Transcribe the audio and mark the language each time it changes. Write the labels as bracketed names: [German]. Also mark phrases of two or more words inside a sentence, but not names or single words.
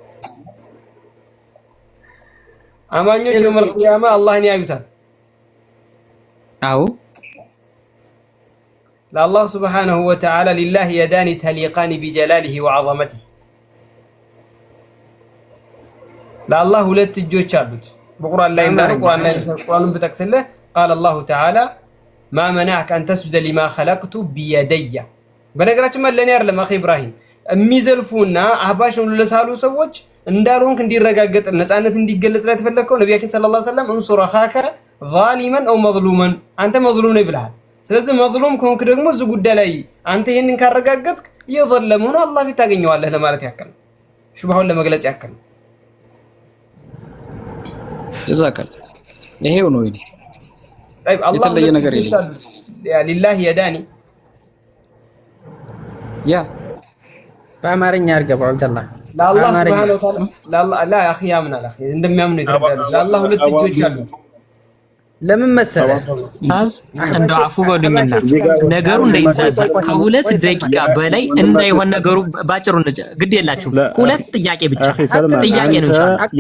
[Amharic] አማኞች የውመል ቂያማ አላህን ያዩታል። አው ለአላህ [Arabic] سبحانه وتعالى لله يدان تليقان بجلاله وعظمته [Amharic] ለአላህ ሁለት እጆች አሉት። በቁርአን ላይ እንዳለው ቁርአኑን ብጠቅስልህ [Arabic] قال الله تعالى ما منعك أن تسجد لما خلقت بيدي [Amharic] በነገራችን ማለት ለኔ አይደለም አኺ ኢብራሂም የሚዘልፉና አህባሽ ነው ለሳሉ ሰዎች እንዳልሆንክ እንዲረጋገጥ ነፃነት እንዲገለጽ ላይ ተፈለከው ነብያችን [Arabic] صلى الله عليه وسلم انصر أخاك ظالما أو مظلوما [Amharic] አንተ መዝሉም ነህ ብለሃል። ስለዚህ መዝሉም ከሆንክ ደግሞ እዚህ ጉዳይ ላይ አንተ ይሄንን ካረጋገጥክ የዘለመ ነው አላህ ፊት ታገኘዋለህ ለማለት ያክል ሹብሃውን ለመግለጽ ያክል ጀዛከል ይሄው ነው ይሄ [Arabic] طيب الله [Amharic] የተለየ ነገር የለም [Arabic] لله يدان [Amharic] ያ በአማርኛ አርገባው አብደላህ ለአላህ [Arabic] سبحانه وتعالى [Amharic] ለአላህ ላ አኺ ያምናል አኺ እንደሚያምኑ ይተረዳሉ። ለአላህ ሁለት እጆች አሉት። ለምን መሰለህ እንደው አፉ በሉኝና ነገሩ እንዳይዛዛ ከሁለት ደቂቃ በላይ እንዳይሆን ነገሩ ባጭሩ ግድ የላችሁም። ሁለት ጥያቄ ብቻ ጥያቄ ነው እንሻላ